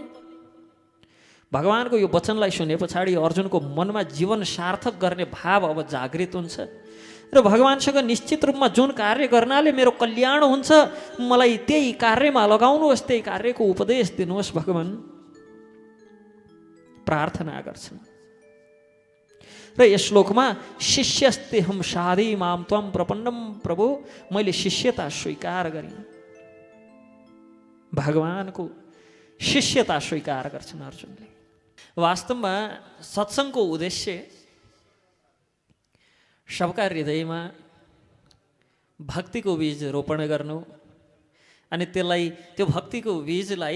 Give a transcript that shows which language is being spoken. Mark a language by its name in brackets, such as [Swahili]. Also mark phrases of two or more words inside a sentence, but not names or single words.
[Nepali] भगवानको यो वचनलाई सुने पछाडि अर्जुनको मनमा जीवन सार्थक गर्ने भाव अब जागृत हुन्छ र भगवानसँग निश्चित रूपमा जुन कार्य गर्नाले मेरो कल्याण हुन्छ, मलाई त्यही कार्यमा लगाउनुहोस्, त्यही कार्यको उपदेश दिनुहोस् भगवान प्रार्थना गर्छन्। र यस श्लोकमा [Sanskrit] शिष्यस्तेहम साधि माम त्वम प्रपन्नम प्रभु, [Nepali] मैले शिष्यता स्वीकार गरेँ। भगवानको शिष्यता स्वीकार गर्छन् अर्जुनले। वास्तवमा सत्सङ्गको उद्देश्य सबका हृदयमा भक्तिको बीज रोपण गर्नु, अनि त्यसलाई, त्यो भक्तिको बीजलाई